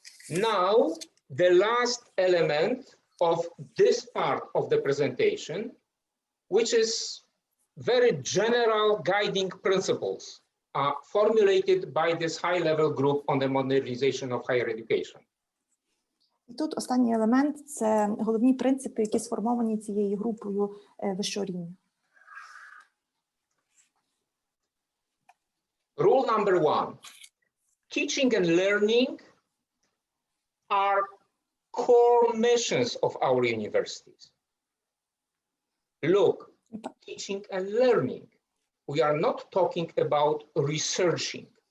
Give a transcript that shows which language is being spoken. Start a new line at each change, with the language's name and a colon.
English: Now, the last element of this part of the presentation, which is very general guiding principles formulated by this high-level group on the modernization of higher education.
Ukrainian: І тут останній елемент – це головні принципи, які сформовані цією групою вищого рівня.
English: Rule number 1, teaching and learning are core missions of our universities. Look, teaching and learning. We are not talking about researching.